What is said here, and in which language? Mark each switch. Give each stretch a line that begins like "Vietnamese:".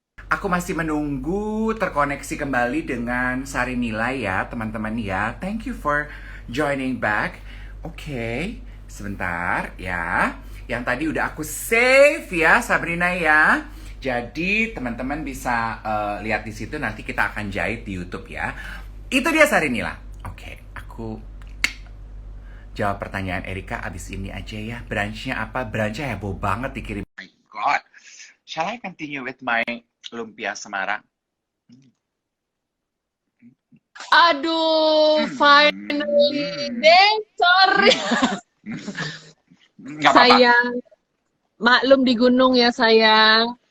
Indonesian: Aku masih menunggu terkoneksi kembali dengan Sari Nila ya, teman-teman ya.
English: Thank you for joining back.
Indonesian: Oke, sebentar ya. Yang tadi udah aku save ya, Sabrina ya. Jadi teman-teman bisa lihat di situ, nanti kita akan jahit di YouTube ya. Itu dia Sari Nila. Oke, aku jawab pertanyaan Erika abis ini aja ya. Brunchnya apa? Brunchnya heboh banget dikirim.
English: Oh my god. Shall I continue with my lumpia Semarang?
Indonesian: Aduh, finally deh, sorry. Sayang, maklum di gunung ya sayang.